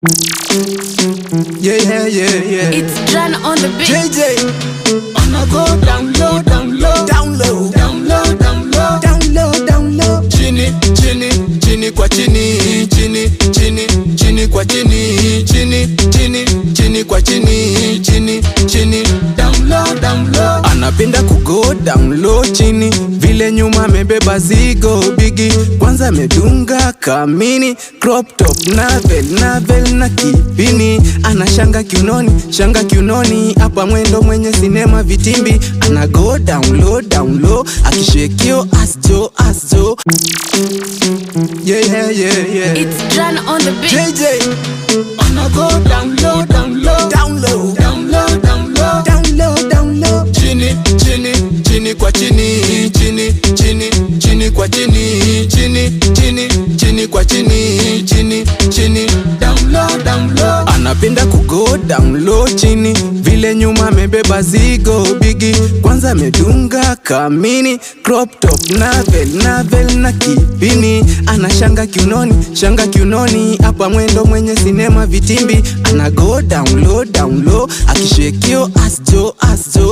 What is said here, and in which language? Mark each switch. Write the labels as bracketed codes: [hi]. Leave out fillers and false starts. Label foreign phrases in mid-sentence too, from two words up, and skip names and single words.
[en] Yeah. It's John on the beat. JJ. I'ma go down low, down low, Down low. down low, down low. Down low, down low. [sw] Chini, chini, chini kwa chini, chini, chini, chini kwa chini, chini, chini, chini kwa chini, chini, chini, [en] down low, down low. [sw] Anapenda kugo [en] down low [sw] chini, vile nyuma amebeba zigo bigi. Kwanza medunga kamini, [en] crop top navel [sw] na kipini. Ana shanga kiunoni, hapa mwendo mwenye sinema vitimbi. Ana [en] go down low, [sw] akishekio asjo. [en] Yeah. It's John on the beat. JJ. I'ma go down low, down low, Down low. down low, down low. Down low. [sw] Chini, chini, chini kwa chini, chini, chini, chini kwa chini, chini, chini, chini kwa chini, chini, chini, [en] down low, down low. [sw] Anapenda kugo [en] down low [sw] chini, vile nyuma amebeba zigo bigi. Kwanza medunga kamini, [en] crop top navel [sw] na kipini. Ana shanga kiunoni, hapa mwendo mwenye sinema vitimbi. Ana [en] go down low, [sw] akishekio asjo.